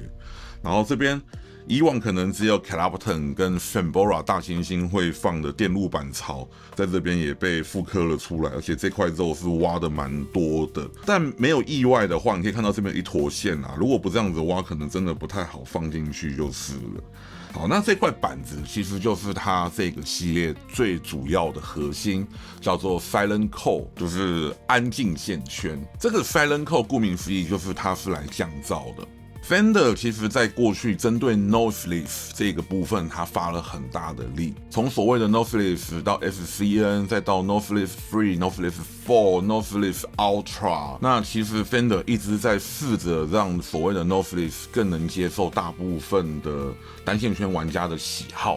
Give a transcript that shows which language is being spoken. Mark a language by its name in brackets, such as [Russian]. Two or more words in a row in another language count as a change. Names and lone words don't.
[Chinese] 然後這邊以往可能只有 Clapton 跟 Fambora 大猩猩會放的電路板槽，在這邊也被複刻了出來，而且這塊肉是挖的蠻多的。但沒有意外的話，你可以看到這邊有一坨線啊，如果不這樣子挖，可能真的不太好放進去就是了。好，那這塊板子其實就是它這個系列最主要的核心，叫做 Silent Core，就是安靜線圈。這個 Silent Core 顧名思義就是它是來降噪的。Fender 其實在過去針對 Noiseless 這個部分，它發了很大的力，從所謂的 Noiseless 到 SCN， 再到 Noiseless Free、Noiseless Full、Noiseless Ultra， 那其實 Fender 一直在試着讓所謂的 Noiseless 更能接受大部分的單線圈玩家的喜好。